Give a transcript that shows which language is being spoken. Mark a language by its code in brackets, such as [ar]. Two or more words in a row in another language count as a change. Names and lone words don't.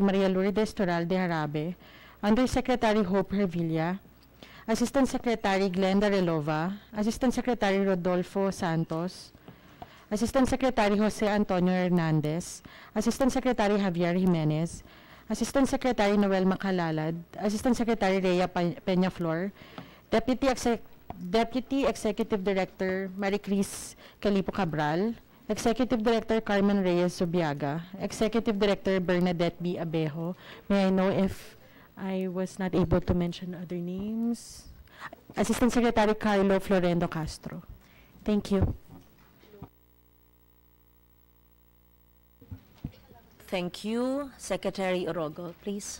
[en] Maria Lourdes Toral de Jarabe, Undersecretary Hope Hervilla, Assistant Secretary Glenda Relova, Assistant Secretary Rodolfo Santos, Assistant Secretary Jose Antonio Hernandez, Assistant Secretary Javier Jimenez, Assistant Secretary Noel Macalalad, Assistant Secretary Rhea Peñaflor, Deputy Executive Director Maricris Calipo Cabral, Executive Director Carmen Reyes Subiaga, Executive Director Bernadette B. Abejo. May I know if I was not able to mention other names? Assistant Secretary Carlo Florendo Castro. Thank you. Thank you. Secretary Orogo, please.